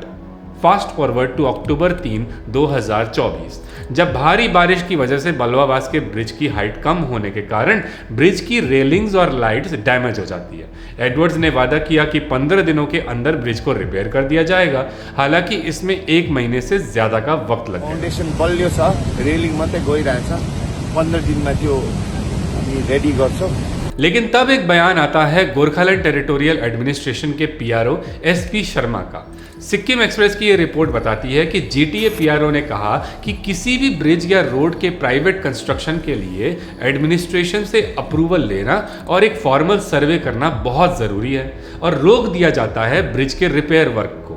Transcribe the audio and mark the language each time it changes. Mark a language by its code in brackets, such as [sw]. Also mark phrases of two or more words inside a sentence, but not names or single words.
[en] fast forward to [hi] अक्टूबर 3, 2024, जब भारी बारिश की वजह से बलवाबास के ब्रिज की हाइट कम होने के कारण ब्रिज की रेलिंग्स और [en] lights damage [hi] हो जाती है। एडवर्ड्स ने वादा किया कि 15 दिनों के अंदर ब्रिज को रिपेयर कर दिया जाएगा, हालांकि इसमें 1 महीने से ज्यादा का वक्त लगेगा। [ne] फाउंडेशन बलियो छ, रेलिंग मात्रै गइरहेछ, 15 दिनमा त्यो हामी रेडी गर्छौं। [hi] लेकिन तब एक बयान आता है गोरखालैंड टेरिटोरियल एडमिनिस्ट्रेशन के पीआरओ एसपी शर्मा का। सिक्किम एक्सप्रेस की ये रिपोर्ट बताती है कि जीटीए पीआरओ ने कहा कि किसी भी ब्रिज या रोड के [en] private construction [hi] के लिए एडमिनिस्ट्रेशन से अप्रूवल लेना और एक [en] formal survey [hi] करना बहुत ज़रूरी है, और रोक दिया जाता है ब्रिज के [en] repair work [hi] को।